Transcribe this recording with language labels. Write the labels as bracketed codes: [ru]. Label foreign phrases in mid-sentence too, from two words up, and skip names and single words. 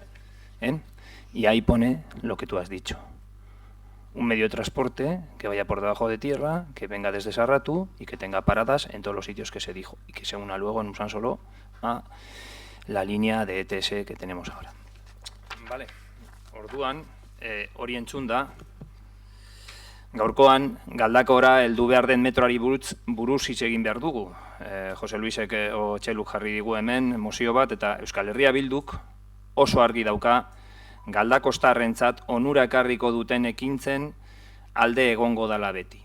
[es] Y ahí pone lo que tú has dicho. Un medio de transporte que vaya por debajo de tierra, que venga desde Sarratu y que tenga paradas en todos los sitios que se dijo y que se una luego en Usansolo a la línea de ETS que tenemos ahora. Vale. [eu] Orduan, hori entzunda, gaurkoan Galdakaora heldu behar den metroari buruz hitz egin behar dugu. Jose Luisek Txeluk jarri digu hemen mozio bat, eta Euskal Herria Bilduk oso argi dauka Galdakostarrentzat onura ekarriko duten ekintzen alde egongo dala beti.